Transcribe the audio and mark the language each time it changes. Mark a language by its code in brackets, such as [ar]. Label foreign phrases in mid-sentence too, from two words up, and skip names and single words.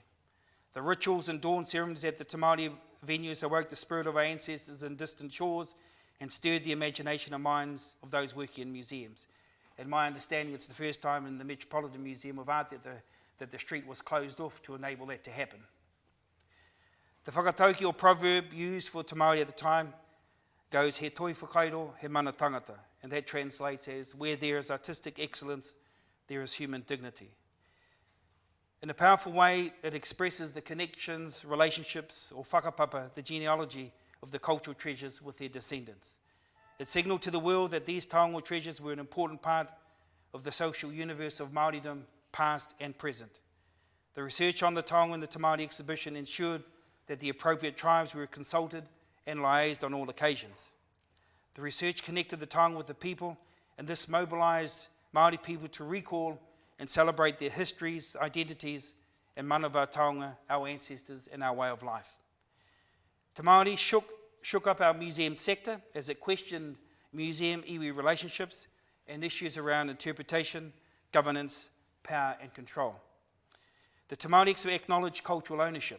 [en] The rituals and dawn ceremonies at the Te Māori venues awoke the spirit of our ancestors in distant shores and stirred the imagination and minds of those working in museums. In my understanding, it's the first time in the Metropolitan Museum of Art that the street was closed off to enable that to happen. The whakatauki or proverb used for Te Māori at the time goes, [mi] he toi whakairo, he mana tangata, [en] and that translates as, where there is artistic excellence, there is human dignity. In a powerful way, it expresses the connections, relationships, or whakapapa, the genealogy of the cultural treasures with their descendants. It signalled to the world that these taonga treasures were an important part of the social universe of Māoridom, past and present. The research on the taonga in the Te Māori exhibition ensured that the appropriate tribes were consulted and liaised on all occasions. The research connected the taonga with the people, and this mobilised Māori people to recall and celebrate their histories, identities, and [mi] manawa taonga, [en] our ancestors, and our way of life. Te Māori shook up our museum sector as it questioned museum-iwi relationships and issues around interpretation, governance, power and control. The Te Māori acknowledged cultural ownership.